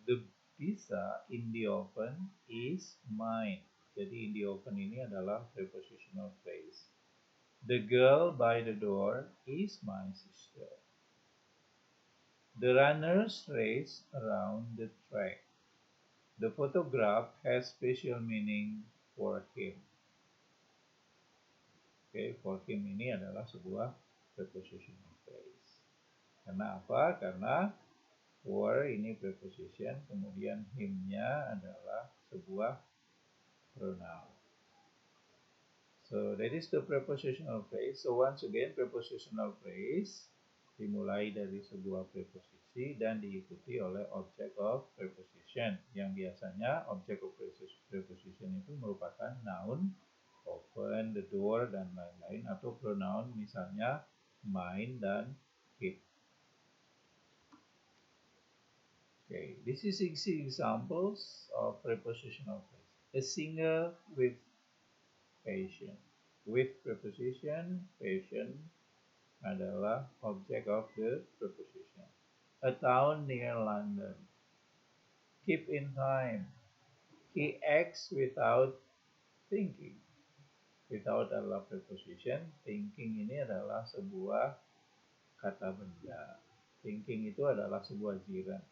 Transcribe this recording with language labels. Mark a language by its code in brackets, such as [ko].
[en] The pizza in the oven is mine. [id] Jadi [en] in the oven [id] ini adalah prepositional phrase. [en] The girl by the door is my sister. The runners race around the track. The photograph has special meaning for him. [id] Oke, [en] for him [id] ini adalah sebuah prepositional phrase. Karena apa? Karena for ini preposition, kemudian him-nya adalah sebuah pronoun. [en] So that is the prepositional phrase. So once again, [id] prepositional phrase dimulai dari sebuah preposisi dan diikuti oleh object of preposition. Yang biasanya object of preposition itu merupakan noun, open, the door, dan lain-lain, atau pronoun misalnya mine dan it. [en] Okay, this is 6 examples of prepositional phrase. A singer with passion. With preposition, passion adalah object of the preposition. A town near London. Keep in time. He acts without thinking. [id] Without adalah preposition. Thinking ini adalah sebuah kata benda. Thinking itu adalah sebuah jiran.